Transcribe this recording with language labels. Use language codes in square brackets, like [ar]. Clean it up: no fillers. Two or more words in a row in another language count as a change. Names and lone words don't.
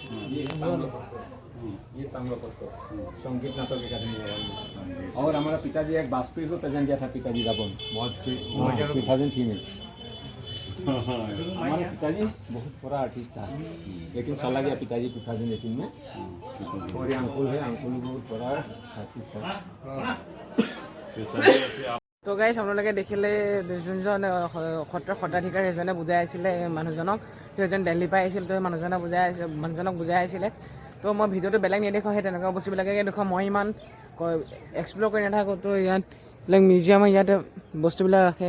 [hi] ये ताम्रपत्र संगीत नाटक अकादमी और हमारा पिताजी एक वाजपेयी को प्रेजेंट दिया था, पिताजी रावण वाजपेयी 2003 में। हमारे पिताजी बहुत बड़ा आर्टिस्ट था, लेकिन चला गया पिताजी 2018 में। और ये अंकुल है, अंकुल बहुत बड़ा आर्टिस्ट था। [as] তো গাইছ আপোনালোকে দেখিলে যোনজন সত্ৰৰ সত্ৰাধিকাৰ সেইজনে বুজাই আছিলে মানুহজনক, সেইজন দিল্লীৰ পৰা আহিছিল, তো মানুহজনক বুজাই আছিলে। তো মই ভিডিঅ'টো বেলেগ নেদেখাওঁ, সেই তেনেকুৱা বস্তুবিলাকে দেখুৱাওঁ। মই ইমান এক্সপ্ল'ৰ কৰি নাথাকোঁ, তো ইয়াত এইবিলাক মিউজিয়ামৰ ইয়াতে বস্তুবিলাক ৰাখে।